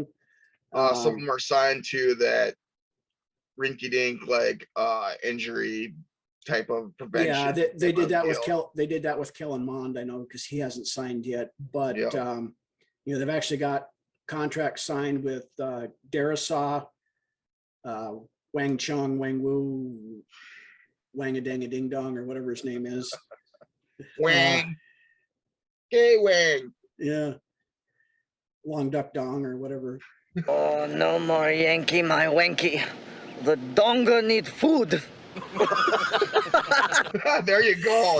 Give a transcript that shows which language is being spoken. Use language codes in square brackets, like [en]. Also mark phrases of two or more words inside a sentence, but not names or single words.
[en] Some of them are signed to that rinky-dink injury type of prevention. Yeah, they did that with They did that with Kellen Mond, I know, because he hasn't signed yet. But they've actually got contracts signed with Darasaw, Wang Chung, Wang Wu, Wang a Dang a Ding Dong, or whatever his name is. Wang. Hey, Wang. Yeah. Long Duck Dong or whatever. Oh, no more Yankee, my wanky. The donga need food. There you go.